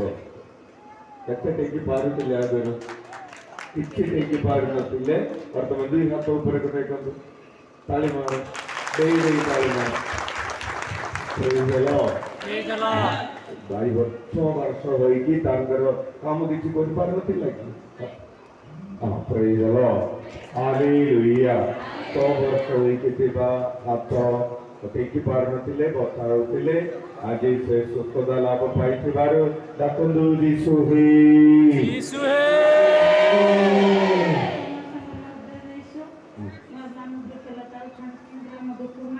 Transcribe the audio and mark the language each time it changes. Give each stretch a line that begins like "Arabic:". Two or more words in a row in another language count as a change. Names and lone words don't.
Odia: କେତେ ଟେକି ପାରୁଥିଲେ ଆଗରୁ? କିଛି ଟେକି ପାରୁନଥିଲେ। ବର୍ତ୍ତମାନ 2 ହାତ ଉପରେ ଦେଖନ୍ତୁ। ତାଳି ମାର ଦେଇ ଦେଇ ତାଳି ମାର।
English: Praise the Lord. Praise the Lord.
Odia: 2 ବର୍ଷ ହୋଇକି ତାଙ୍କର କାମ କିଛି କରିପାରୁନଥିଲା କି?
English: Praise the Lord. Hallelujah.
Odia: 6 ବର୍ଷ ହୋଇକି ଥିବା ହାତ ଟେକି ପାରୁନଥିଲେ, ବଥା ହେଉଥିଲେ, ଆଜି ସେ ସୁସ୍ଥତା ଲାଭ ପାଇଥିବାରୁ ଡାକନ୍ତୁ ଯୀଶୁ ହି। ଯୀଶୁ ହେ। ମୋର ନାମ ବୃକ୍ଷଲତା ଗ୍ରାମ ଦୁକୁମା।